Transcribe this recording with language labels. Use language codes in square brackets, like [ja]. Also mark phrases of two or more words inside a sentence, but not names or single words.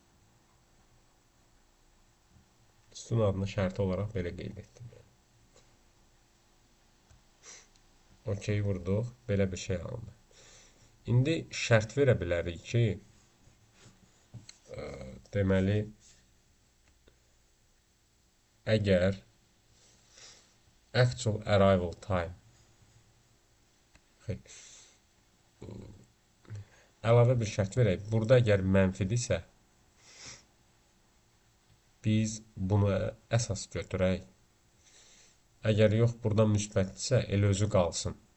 [az] Sütun adını şərti olaraq belə qeyd etdim. OK vurduq. Belə bir şey alındı. İndi şərt verə bilərik ki, deməli, əgər [en] actual arrival time [az] əlavə bir şərt verək. Burada əgər mənfidirsə, biz bunu əsas götürək. Əgər yox, burada müsbətdirsə, elə özü qalsın.